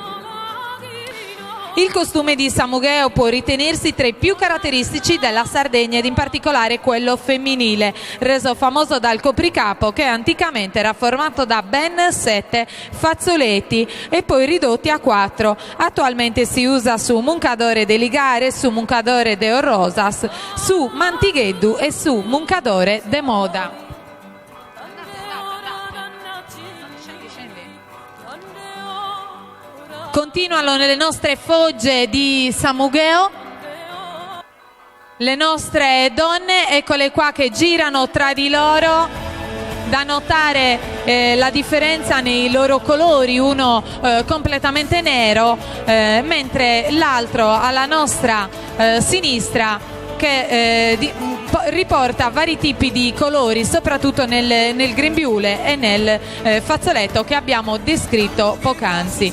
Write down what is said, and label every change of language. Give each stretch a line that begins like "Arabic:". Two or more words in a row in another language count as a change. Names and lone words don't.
Italian: Il costume di Samugheo può ritenersi tra i più caratteristici della Sardegna ed in particolare quello femminile, reso famoso dal copricapo che anticamente era formato da ben 7 fazzoletti e poi ridotti a 4. Attualmente si usa
Sardinian: su Muncadore de Ligare, su Muncadore de Orrosas, su Mantigheddu e su Muncadore de Moda.
Italian: Continuano le nostre fogge di Samugheo, le nostre donne, eccole qua che girano tra di loro, da notare la differenza nei loro colori, uno completamente nero, mentre l'altro alla nostra sinistra che riporta vari tipi di colori, soprattutto nel grembiule e nel fazzoletto che abbiamo descritto poc'anzi.